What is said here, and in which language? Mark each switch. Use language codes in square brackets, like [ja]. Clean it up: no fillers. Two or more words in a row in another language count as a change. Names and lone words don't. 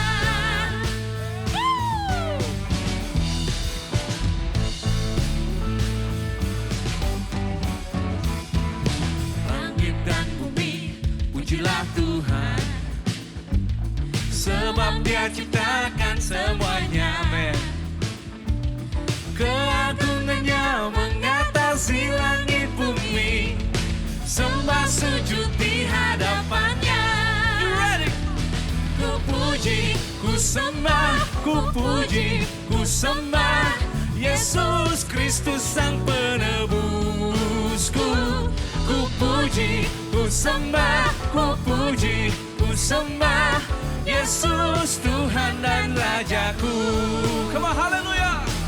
[id] Langit dan bumi, pujilah Tuhan, sebab Dia ciptakan semuanya. Amen. Keagungannya mengatasi langit bumi, sembah sujud di hadapannya. [en] You ready? [id] Ku puji, ku sembah, ku puji, ku sembah Yesus Kristus Sang Penebusku. Ku puji, ku sembah, ku puji, ku sembah Yesus Tuhan dan Rajaku. [en] Come on, [id] haleluya.